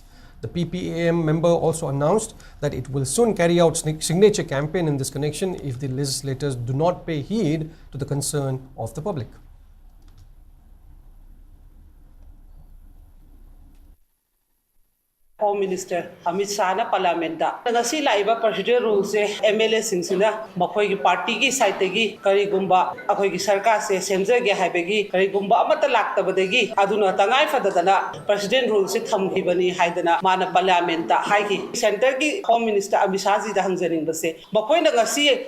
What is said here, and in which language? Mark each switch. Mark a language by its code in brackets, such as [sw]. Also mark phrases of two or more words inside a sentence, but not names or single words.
[en] The PPAM member also announced that it will soon carry out signature campaign in this connection if the legislators do not pay heed to the concern of the public. Home Minister [mni] Amit Shah na Parliament da ngasi laiba [en] procedure rules [mni] se MLA singsina makhoi gi party gi side gi kari gumba akhoi gi sarkar se semjage haibegi kari gumba amata laktabadegi aduna tangai fadadana [en] president rules [mni] se thamgi bani haidana mana Parliament da haigi center gi [en] Home Minister [mni] Amit Shah ji da hangjaring base makhoi na ngasi